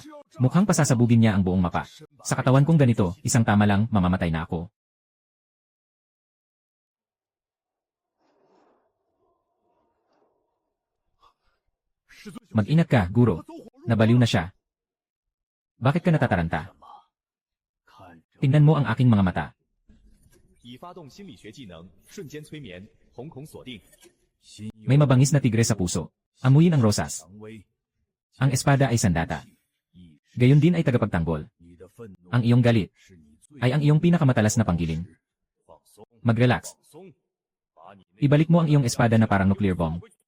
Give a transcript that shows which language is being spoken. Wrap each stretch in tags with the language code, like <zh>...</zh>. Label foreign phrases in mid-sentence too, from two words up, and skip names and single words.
<tl>Mukhang pasasabugin niya ang buong mapa. Sa katawan kong ganito, isang tama lang, mamamatay na ako. Mag-ingat ka, guro. Nabaliw na siya. Bakit ka natataranta? Tingnan mo ang aking mga mata.</tl> <zh>已发动心理学技能，瞬间催眠，瞳孔锁定。</zh> <tl>May mabangis na tigre sa puso. Amuyin ang rosas. Ang espada ay sandata. Gayon din ay tagapagtanggol. Ang iyong galit ay ang iyong pinakamatalas na panggiling. Mag-relax. Ibalik mo ang iyong espada na parang</tl> <en>nuclear bomb.</en>